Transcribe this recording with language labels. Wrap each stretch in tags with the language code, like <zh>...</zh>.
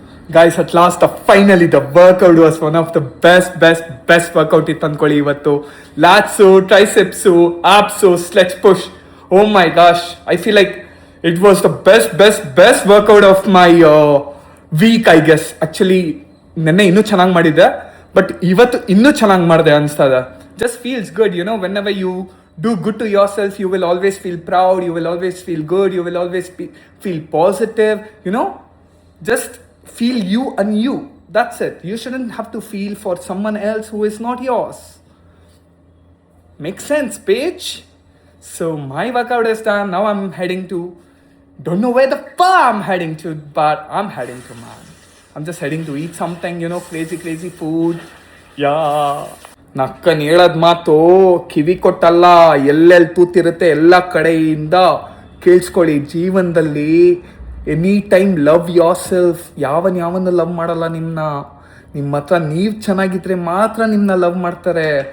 <en>Guys, at last, finally, the workout was one of the best workout</en> <kn>ಇತ್ತು ಅಂದ್ಕೊಳ್ಳಿ ಇವತ್ತು.</kn> <en>Lats, triceps, abs, sled push. Oh my gosh, I feel like it was the best workout of my week, I guess.</en> <kn>Actually, ನೆನ್ನೆ ಇನ್ನೂ ಚೆನ್ನಾಗಿ ಮಾಡಿದ್ದೆ, but ಇವತ್ತು ಇನ್ನೂ ಚೆನ್ನಾಗಿ ಮಾಡಿದೆ ಅನಿಸ್ತದೆ.</kn> <en>Just feels good, you know, whenever you do good to yourself, you will always feel proud, you will always feel good, you will always feel positive, you know, just feel you and you. That's it. You shouldn't have to feel for someone else who is not yours. Makes sense, Paige? So my workout is done. Now I'm heading to, don't know where the fuck I'm heading to, but I'm heading to, man. I'm just heading to eat something, you know, crazy food. Yeah.</en> <kn>ನಕ್ಕನ್ ಹೇಳೋದು ಮಾತು ಕಿವಿ ಕೊಟ್ಟಲ್ಲ, ಎಲ್ಲೆಲ್ಲಿ ತೂತಿರುತ್ತೆ ಎಲ್ಲ ಕಡೆಯಿಂದ ಕೇಳಿಸ್ಕೊಳ್ಳಿ.</kn> <en>ಜೀವನದಲ್ಲಿ any time love yourself.</en> <kn>ಯಾವನ್ನ love ಮಾಡಲ್ಲ ನಿಮ್ಮ ಹತ್ರ ನೀವು ಚೆನ್ನಾಗಿದ್ರೆ ಮಾತ್ರ ನಿಮ್ಮನ್ನ ಲವ್ ಮಾಡ್ತಾರೆ.</kn>